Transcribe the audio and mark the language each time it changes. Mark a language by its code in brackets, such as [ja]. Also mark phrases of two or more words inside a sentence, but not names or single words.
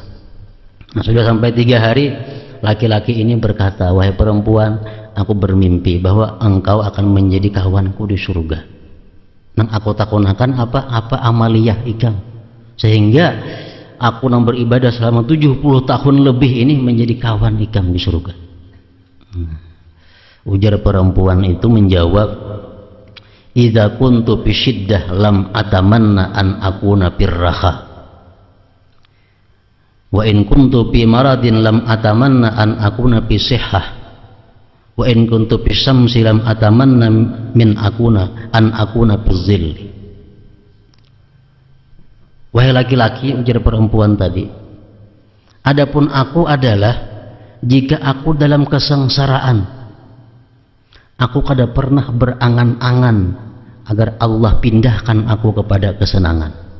[bjn] Nah, sudah sampai 3 hari, laki-laki ini berkata, wahai perempuan, aku bermimpi bahwa engkau akan menjadi kawanku di surga. Nang aku takunakan apa amaliyah ikam, sehingga aku nang beribadah selama 70 tahun lebih ini menjadi kawan ikam di surga. Ujar perempuan itu menjawab, [ar] إذا كنت في شدة لم أتمن أن أكون في الراحة وإن كنت في مرض لم أتمن أن أكون في صحة وإن كنت في الشمس لم أتمن من أكون أن أكون في الظل. [bjn] Wahai laki-laki, ujar perempuan tadi, adapun aku adalah, jika aku dalam kesengsaraan, aku kada pernah berangan-angan agar Allah pindahkan aku kepada kesenangan.